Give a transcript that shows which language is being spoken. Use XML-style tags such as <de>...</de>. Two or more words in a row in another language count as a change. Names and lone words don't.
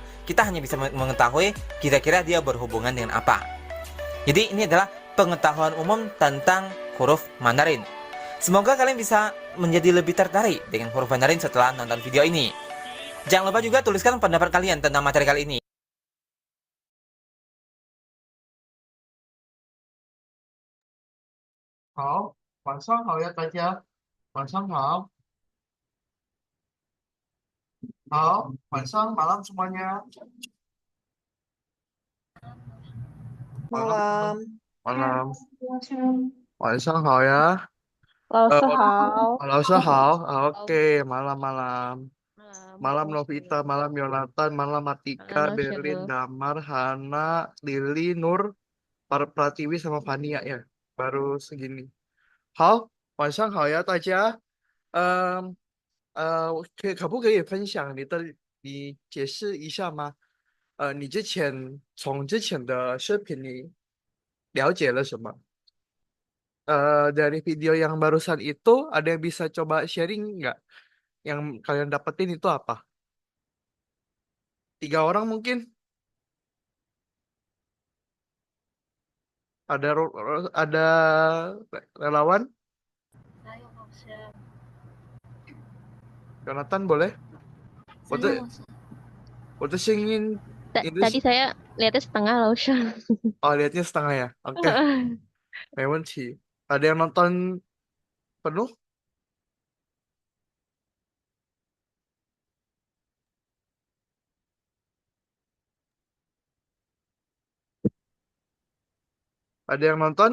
<id>Kita hanya bisa mengetahui kira-kira dia berhubungan dengan apa. Jadi ini adalah pengetahuan umum tentang huruf Mandarin. Semoga kalian bisa menjadi lebih tertarik dengan huruf Mandarin setelah nonton video ini. Jangan lupa juga tuliskan pendapat kalian tentang materi kali ini.</id> <zh>好，晚上好呀，大家，晚上好，好，晚上</zh> <id>malam semuanya. Malam, malam. Malam. Malam.</id> <zh>晚上好呀。老师 Eh, 好。老师好。</zh> <id>Halo. Oke, malam-malam. Malam, Malam Lausyah. Novita, malam Yonatan, malam Malam, Atika, Berlin, Lausyah. Damar, Hana, Lili, Nur, Pratiwi sama Fania ya. Baru segini.</id> <zh>好，晚上好呀，大家。可不可以分享你解释一下吗？你从之前的视频里了解了什么？</zh> <id>dari video yang barusan itu ada yang bisa coba sharing nggak? Yang kalian dapetin itu apa? 3 orang mungkin? Ada relawan? Saya nggak usah. Jonathan boleh? Saya</id> <zh>我的</zh> <id>nggak usah.</id> <zh>我的声音</zh> <id>Tadi English. saya lihatnya setengah, Lausyah. Oh, lihatnya setengah ya. Oke,</id> <zh>没问题.</zh> <id>Ada yang nonton penuh? Ada yang nonton?</id>